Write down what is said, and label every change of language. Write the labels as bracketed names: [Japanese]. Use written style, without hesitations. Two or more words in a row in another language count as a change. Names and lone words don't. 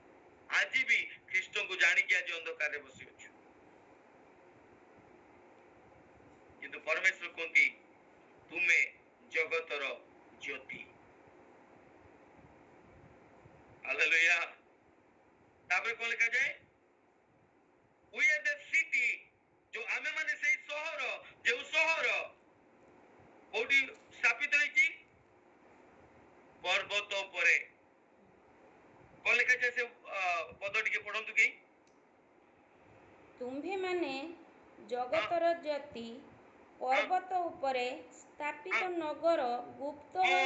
[Odia] ଆଜି ବି ଖ୍ରୀଷ୍ଟଙ୍କୁ ଜାଣିକି ଆଜି ଅନ୍ଧକାରରେ ବସିଅଛୁ, କିନ୍ତୁ ପରମେଶ୍ୱର କୁହନ୍ତି ତୁମେ ଜଗତର ଜ୍ୟୋତି। ହାଲେଲୁୟା। ତାପରେ କଣ ଲେଖାଯାଏ? [English] We are the city, [Odia] जो ଆମେ ମାନେ ସେଇ ସହର, ଯେଉଁ ସହର କୋଉଠି ସ୍ଥାପିତ ହେଇଛି? ପର୍ବତ ଉପରେ। କଣ ଲେଖାଯାଏ ସେ ପଦ ଟିକେ ପଢନ୍ତୁ କି? ତୁମ୍ଭେମାନେ ଜଗତର ଜ୍ୟୋତି, ପର୍ବତ ଉପରେ ସ୍ଥାପିତ ନଗର, ଗୁପ୍ତ ହୋଇ